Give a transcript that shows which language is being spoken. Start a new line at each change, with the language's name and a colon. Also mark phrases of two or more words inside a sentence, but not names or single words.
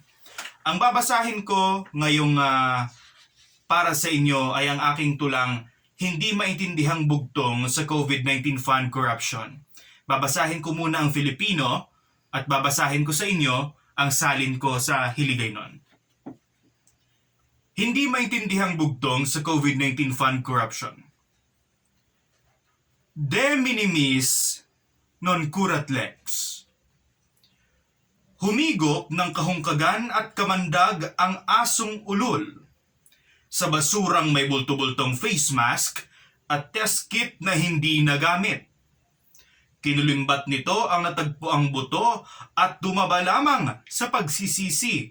Filipino: Ang babasahin ko ngayong para sa inyo ay ang aking tulang Hindi Maintindihang Bugtong sa COVID-19 Fund Corruption. Babasahin ko muna ang Filipino at babasahin ko sa inyo ang salin ko sa Hiligaynon. Hindi Maintindihang Bugtong sa COVID-19 Fund Corruption.
Latin: De minimis non curat lex.
Filipino: Humigop ng kahungkagan at kamandag ang asong ulol sa basurang may bulto-bultong
English: face mask
Filipino: at
English: test kit
Filipino: na hindi nagamit. Kinulimbat nito ang natagpuang buto at dumaba lamang sa pagsisisi.